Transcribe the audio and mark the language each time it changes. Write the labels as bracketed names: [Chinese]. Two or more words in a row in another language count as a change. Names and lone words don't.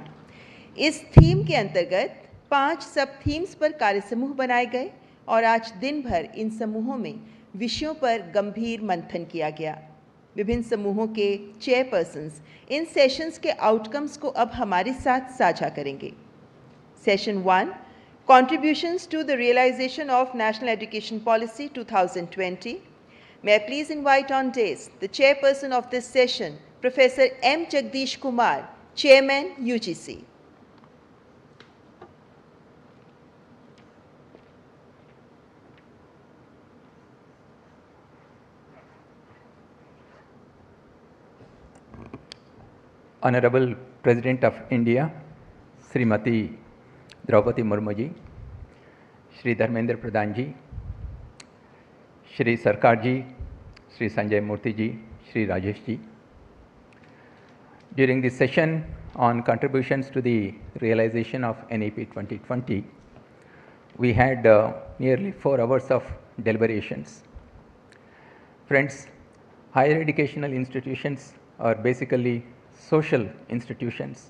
[Hindi] इस थीम के अंतर्गत 5 [English] sub themes [Hindi] पर कार्य समूह बनाए गए और आज दिन भर इन समूहों में विषयों पर गंभीर मंथन किया गया। विभिन्न समूहों के चेयरपर्सन्स इन सेशंस के आउटकम्स को अब हमारे साथ साझा करेंगे। सेशन 1, [English] Contributions to the Realization of National Education Policy 2020. May I please invite on dais the chairperson of this session, Professor M. Jagdish Kumar, Chairman, UGC. Honorable President of India, Srimati Droupadi Murmu ji, Shri Dharmendra Pradhan ji, Shri Sarkar ji, Shri Sanjay Murthy ji, Shri Rajesh ji. During this session on contributions to the realization of NEP 2020, we had nearly 4 hours of deliberations. Friends, higher educational institutions are basically social institutions.